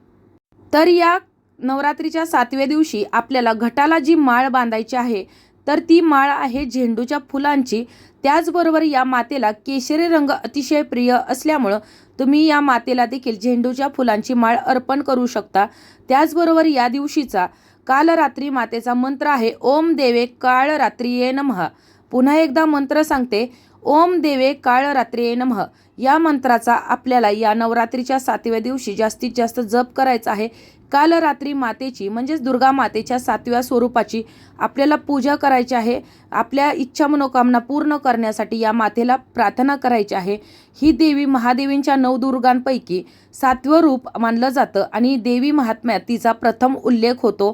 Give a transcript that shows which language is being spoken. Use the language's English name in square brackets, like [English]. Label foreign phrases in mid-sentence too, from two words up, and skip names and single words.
[Marathi] तर या नवरात्रीच्या 7व्या दिवशी आपल्याला घटाला जी माळ बांधायची आहे तर ती माळ आहे झेंडूच्या फुलांची। त्याचबरोबर या मातेला केशरी रंग अतिशय प्रिय असल्यामुळे तुम्ही या मातेला देखील झेंडूच्या फुलांची माळ अर्पण करू शकता। त्याचबरोबर या दिवशीचा काल रात्री मातेचा मंत्र आहे [Sanskrit] ओम देवे काळ रात्रिये नमः। [Marathi] पुन्हा एकदा मंत्र सांगते, [Sanskrit] ओम देवे काळ रात्रिये नमः। [Marathi] या मंत्राचा आपल्याला या नवरात्रीच्या 7व्या दिवशी जास्तीत जास्त जप करायचा आहे। काल रात्री मातेची म्हणजेच दुर्गा मातेच्या 7व्या स्वरूपाची आपल्याला पूजा करायची आहे। आपल्या इच्छा मनोकामना पूर्ण करण्यासाठी या मातेला प्रार्थना करायची आहे। ही देवी महादेवींच्या नवदुर्गांपैकी 7वं रूप मानलं जातं आणि देवी महात्म्यात तिचा प्रथम उल्लेख होतो।